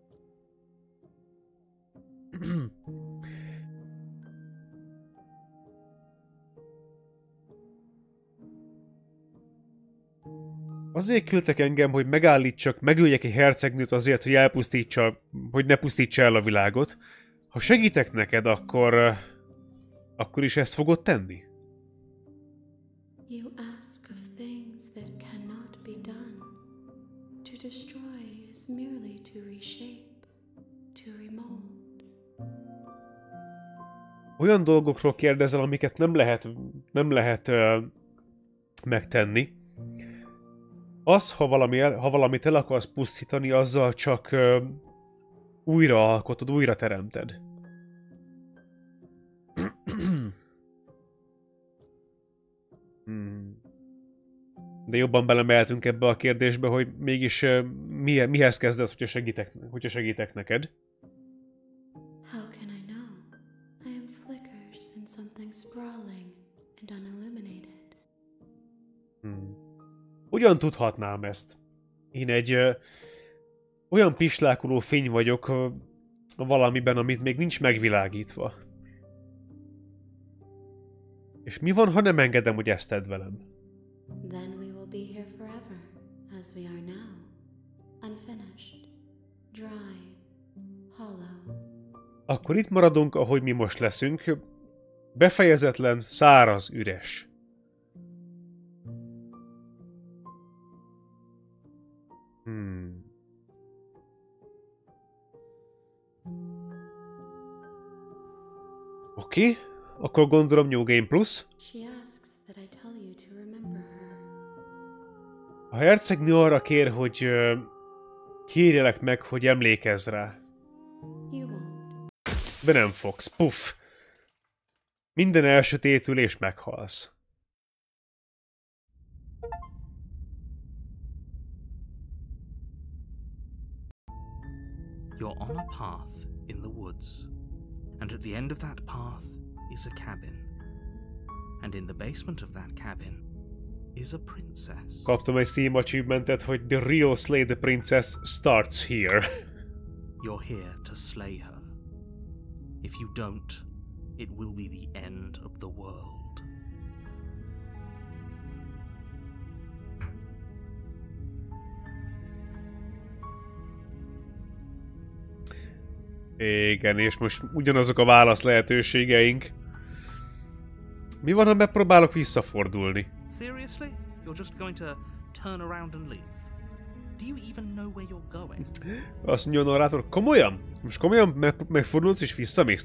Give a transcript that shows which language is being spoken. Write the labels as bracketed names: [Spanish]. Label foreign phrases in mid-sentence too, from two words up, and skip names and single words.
[Hungarian] Azért küldtek engem, hogy megállítsak, megöljek egy hercegnőt azért, hogy elpusztítsa, hogy ne pusztítsa el a világot. Ha segítek neked, akkor is ezt fogod tenni? [English] You ask of things that cannot be done. To destroy is merely to reshape, to remold. [Hungarian] Olyan dolgokról kérdezel, amiket nem lehet megtenni. Az, ha valamit el akarsz pusztítani, azzal csak újraalkotod, újra teremted. De jobban belemeltünk ebbe a kérdésbe, hogy mégis mihez kezdesz, hogyha segítek neked. [English] How can I know? I am flickers in something sprawling and unilluminated. [Hungarian] Hogyan tudhatnám ezt? Én egy olyan pislákoló fény vagyok valamiben, amit még nincs megvilágítva. És mi van, ha nem engedem, hogy ezt tedd velem? [English] Then we will be here forever, as we are now. Unfinished, dry, hollow. [Hungarian] Akkor itt maradunk, ahogy mi most leszünk. Befejezetlen, száraz, üres. Oké, akkor gondolom [English] New Game Plus. [Hungarian] A hercegnő arra kér, hogy kérjelek meg, hogy emlékezz rá. De nem fogsz, puff. Minden elsötétül és meghalsz. [English] You're on a path in the woods, and at the end of that path is a cabin. And in the basement of that cabin is a princess. [Hungarian] Kaptam egy Steam achievementet, hogy [English] The real slay the princess starts here. You're here to slay her. If you don't, it will be the end of the world. [Hungarian] Igen, és most ugyanazok a válasz lehetőségeink. Mi van, ha megpróbálok visszafordulni? [English] Seriously? You're just going to turn around and leave? Do you even know where you're going? [Hungarian] Azt mondja a narrátor, komolyan? Most komolyan megfordulsz és visszamész?